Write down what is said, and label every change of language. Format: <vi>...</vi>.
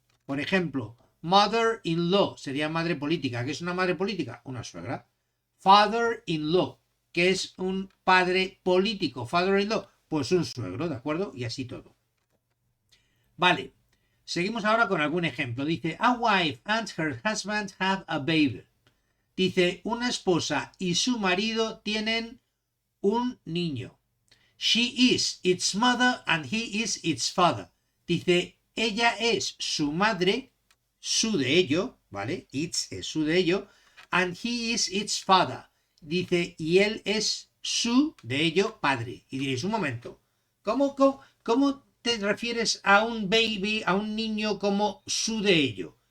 <es>Por ejemplo, mother-in-law sería madre política. ¿Qué es una madre política? Una suegra. Father-in-law, que es un padre político. Father-in-law, pues un suegro, ¿de acuerdo? Y así todo. Vale, seguimos ahora con algún ejemplo.</es> <en>Dice, a wife and her husband have a baby.</en> <es>Dice, una esposa y su marido tienen un niño.</es> <en>She is its mother and he is its father.</en> <es>Dice, ella es su madre, su de ello, ¿vale? Its es su de ello.</es> <en>And he is its father.</en> <es>Dice, y él es su de ello padre. Y diréis, un momento, ¿cómo te refieres a un baby, a un niño como su de ello?</es>